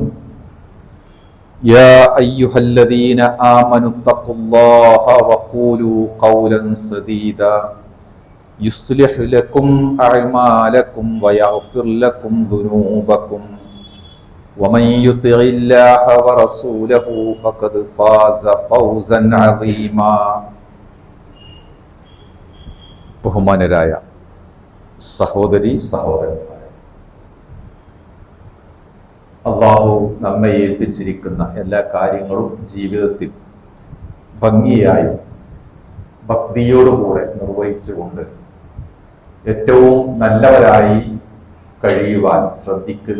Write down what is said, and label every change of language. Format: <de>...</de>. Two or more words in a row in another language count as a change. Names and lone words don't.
<ar>يا أيها الذين آمنوا اتقوا الله وقولوا قولا سديدا يصلح لكم أعمالكم ويغفر لكم ذنوبكم ومن يطع الله ورسوله فقد فاز فوزا عظيما.</ar> <ml>ബഹുമാനരായ സഹോദരി സഹോദരന്മാരെ, അല്ലാഹു നമ്മെ ഏൽപ്പിച്ചിരിക്കുന്ന എല്ലാ കാര്യങ്ങളും ജീവിതത്തിൽ ഭംഗിയായി ഭക്തിയോടുകൂടെ നിർവഹിച്ചുകൊണ്ട് ഏറ്റവും നല്ലവരായി കഴിയുവാൻ ശ്രദ്ധിക്കുക.</ml>